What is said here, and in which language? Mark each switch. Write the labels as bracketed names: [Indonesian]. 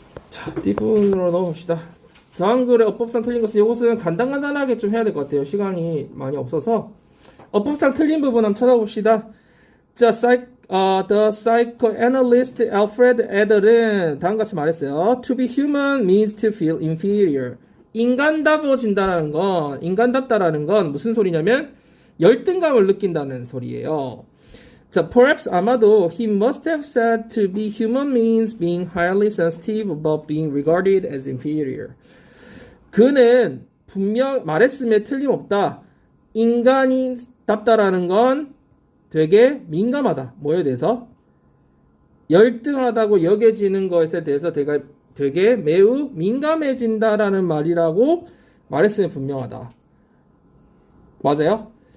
[Korean] 자, 뒷부분으로 넣어봅시다. 다음 글의 어법상 틀린 것은 이것은 간단하게 좀 해야 될 것 같아요. 시간이 많이 없어서 어법상 틀린 부분 한번 찾아봅시다. 자, [English] the psychoanalyst [Korean] Alfred Adler은 다음같이 말했어요. [English] To be human means to feel inferior. [Korean] 인간답다라는 건 무슨 소리냐면 열등감을 느낀다는 소리예요. [English] 자, perhaps [Korean] 아마도 [English] he must have said to be human means being highly sensitive about being regarded as inferior. [Korean] 그는 분명 말했음에 틀림없다. 인간이답다라는 건 되게 민감하다. 뭐에 대해서? 열등하다고 여겨지는 것에 대해서 되게 매우 민감해진다라는 말이라고 말했으면 분명하다. 맞아요?